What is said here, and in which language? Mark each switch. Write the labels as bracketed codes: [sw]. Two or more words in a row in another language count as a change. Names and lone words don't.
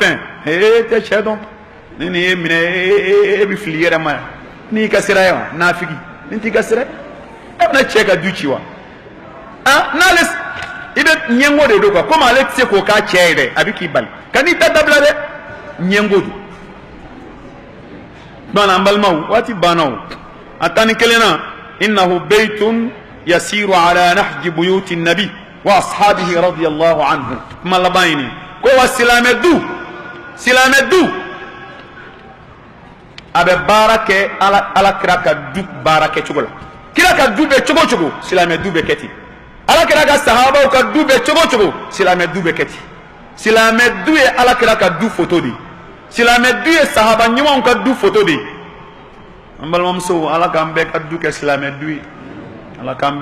[bm] fɛn tɛ cɛ dɔn ni nin ye minɛ e bɛ fili i yɛrɛ ma yan ni y'i ka sira ye wa naafigi nin t'i ka sira ye e bɛna cɛ ka du ci wa n'ale i bɛ ɲɛngo de don komi ale tɛ se k'o k'a cɛ ye dɛ a bɛ k'i bali ka n'i da dabila dɛ ɲɛngo don donc an balimaw waati banna o a tan ni kelen na [ar] إنه بيت يسير على نهج بيوت النبي وأصحابه رضي الله عنه [bm] kuma laban ye nin ko wa silamɛ du a bɛ baara kɛ ala kira ka du baara kɛcogo la kira ka du bɛ cogo o cogo silamɛ du bɛ kɛ ten ala kira ka sahabaw ka du bɛ cogo o cogo silamɛ du bɛ kɛ ten silamɛ du ye ala kira ka du foto de ye silamɛ du ye sahaba ɲumanw ka du foto de ye an balimamusow ala k'an bɛɛ ka du kɛ silamɛ du ye ala k'an